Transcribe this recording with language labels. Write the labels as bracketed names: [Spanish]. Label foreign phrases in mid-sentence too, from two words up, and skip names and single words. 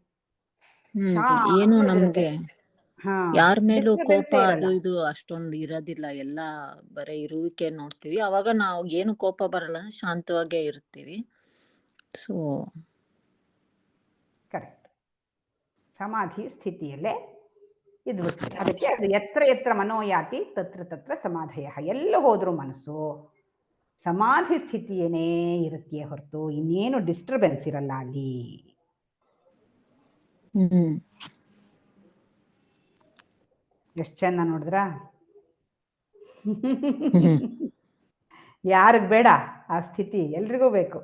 [Kannada] ಏನು ನಮ್ಗೆ ಯಾರ ಮೇಲೂ ಕೋಪ ಅದು ಇದು ಅಷ್ಟೊಂದು ಇರೋದಿಲ್ಲ, ಎಲ್ಲ ಬರೀ ಇರುವಿಕೆ ನೋಡ್ತೀವಿ. ಅವಾಗ ನಾವು ಏನು ಕೋಪ ಬರಲ್ಲ, ಶಾಂತವಾಗೇ ಇರ್ತೀವಿ. ಸೊ ಕರೆಕ್ಟ್, ಸಮಾಧಿ ಸ್ಥಿತಿಯಲ್ಲೇ ಇದು ಬಿಡ್ತೀವಿ. ಅದಕ್ಕೆ ಅದು [Sanskrit] ಯತ್ರ ಯತ್ರ ಮನೋಯಾತಿ ತತ್ರ ತತ್ರ ಸಮಾಧಯ. [Kannada] ಎಲ್ಲ ಹೋದ್ರು ಮನಸ್ಸು ಸಮಾಧಿ ಸ್ಥಿತಿಯೇನೇ ಇರುತ್ತೆ ಹೊರತು ಇನ್ನೇನು ಡಿಸ್ಟರ್ಬೆನ್ಸ್ ಇರಲ್ಲ ಅಲ್ಲಿ. ಎಷ್ಟು ಚೆನ್ನ ನೋಡಿದ್ರ? ಯಾರಿಗ್ ಬೇಡ ಆ ಸ್ಥಿತಿ? ಎಲ್ರಿಗೂ ಬೇಕು.